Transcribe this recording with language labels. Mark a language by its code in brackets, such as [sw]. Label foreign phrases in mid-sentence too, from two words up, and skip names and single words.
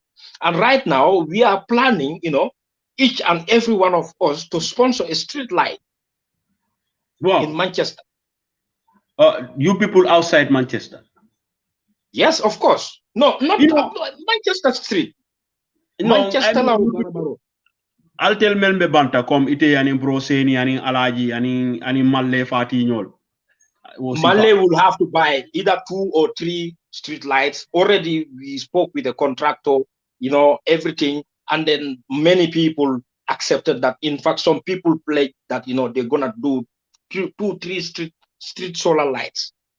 [en] And right now we are planning, each and every one of us to sponsor a street light in Manchester. You people outside Manchester? Yes, of course. No, not Manchester Street. Manchester. I'll tell [man] Melbe Banta come ite ani broseni ani alaji ani malle fati nyol. [en] Malay will have to buy either 2 or 3 street lights. Already we spoke with the contractor, everything, and then many people accepted that. In fact, some people pledged that they're gonna do 2-3 street solar lights.